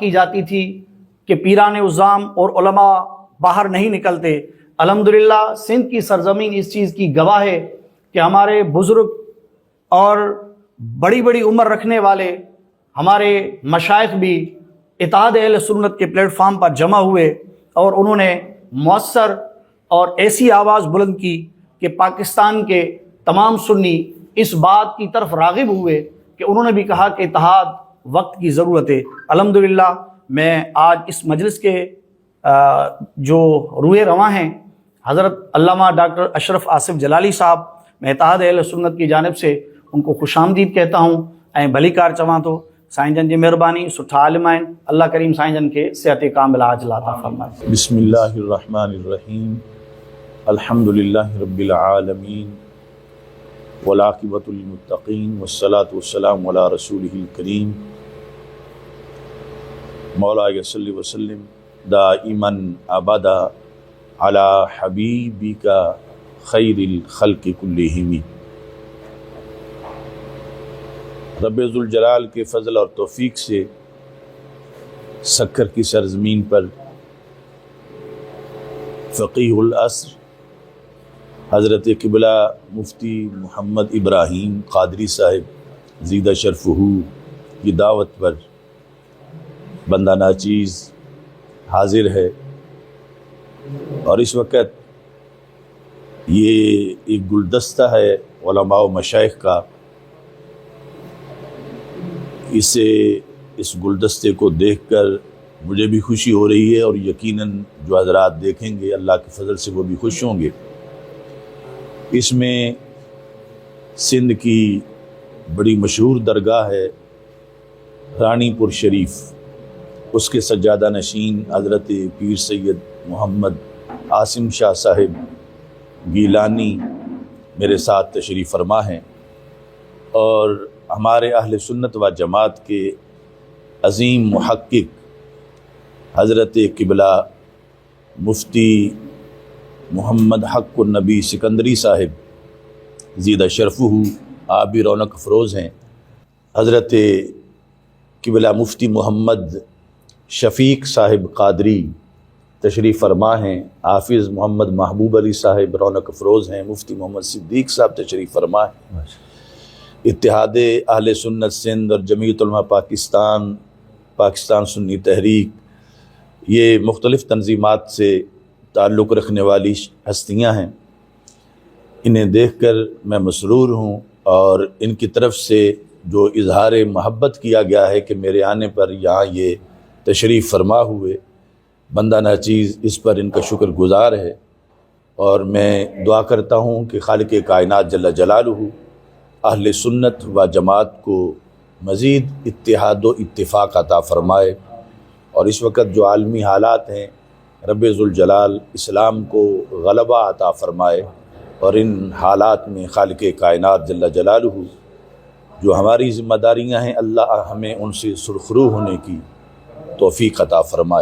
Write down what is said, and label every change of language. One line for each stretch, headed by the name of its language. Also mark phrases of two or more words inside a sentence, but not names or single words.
Urdu: کی جاتی تھی کہ پیران عظام اور علماء باہر نہیں نکلتے، الحمدللہ سندھ کی سرزمین اس چیز کی گواہ ہے کہ ہمارے بزرگ اور بڑی بڑی عمر رکھنے والے ہمارے مشائخ بھی اتحاد اہل سنت کے پلیٹ فارم پر جمع ہوئے، اور انہوں نے مؤثر اور ایسی آواز بلند کی کہ پاکستان کے تمام سنی اس بات کی طرف راغب ہوئے کہ انہوں نے بھی کہا کہ اتحاد وقت کی ضرورت ہے۔ الحمدللہ میں آج اس مجلس کے جو روئے رواں ہیں حضرت علامہ ڈاکٹر اشرف آصف جلالی صاحب، میں اتحاد اہل سنت کی جانب سے ان کو خوش آمدید کہتا ہوں
Sindhi: ऐं भली कार चवां थो। साईं जन जी महिरबानी, सुठा आलिम आहिनि, अल्लाह करीम साईं जन खे सिहत कामिला आजिला अता फरमाए।
Arabic: بسم الله الرحمن الرحيم، الحمد لله رب العالمين، والعاقبة للمتقين، والصلاة والسلام على رسوله الكريم، مولاي صل وسلم دائما أبدا على حبيبك خير الخلق كلهم.
Urdu: رب ذو الجلال کے فضل اور توفیق سے سکھر کی سرزمین پر فقیہ العصر حضرت قبلہ مفتی محمد ابراہیم قادری صاحب زیدہ شرفہ کی دعوت پر بندہ ناچیز حاضر ہے، اور اس وقت یہ ایک گلدستہ ہے علماء و مشائخ کا. اس گلدستے کو دیکھ کر مجھے بھی خوشی ہو رہی ہے، اور یقیناً جو حضرات دیکھیں گے اللہ کے فضل سے وہ بھی خوش ہوں گے. اس میں سندھ کی بڑی مشہور درگاہ ہے رانی پور شریف، اس کے سجادہ نشین حضرت پیر سید محمد عاصم شاہ صاحب گیلانی میرے ساتھ تشریف فرما ہیں، اور ہمارے اہل سنت و جماعت کے عظیم محقق حضرت قبلہ مفتی محمد حق النبی سکندری صاحب زیدہ شرفہ آپ بھی رونق افروز ہیں. حضرت قبلہ مفتی محمد شفیق صاحب قادری تشریف فرما ہیں. حافظ محمد محبوب علی صاحب رونق افروز ہیں. مفتی محمد صدیق صاحب تشریف فرما ہیں. اتحاد اہل سنت سندھ اور جمعیت علماء پاکستان سنی تحریک، یہ مختلف تنظیمات سے تعلق رکھنے والی ہستیاں ہیں، انہیں دیکھ کر میں مسرور ہوں، اور ان کی طرف سے جو اظہار محبت کیا گیا ہے کہ میرے آنے پر یہاں یہ تشریف فرما ہوئے، بندہ ناچیز اس پر ان کا شکر گزار ہے، اور میں دعا کرتا ہوں کہ خالق کائنات جل جلالہ اہل سنت و جماعت کو مزید اتحاد و اتفاق عطا فرمائے، اور اس وقت جو عالمی حالات ہیں رب ذوالجلال اسلام کو غلبہ عطا فرمائے، اور ان حالات میں خالق کائنات جل جلالہ جو ہماری ذمہ داریاں ہیں اللہ ہمیں ان سے سرخرو ہونے کی توفیق عطا فرمائے۔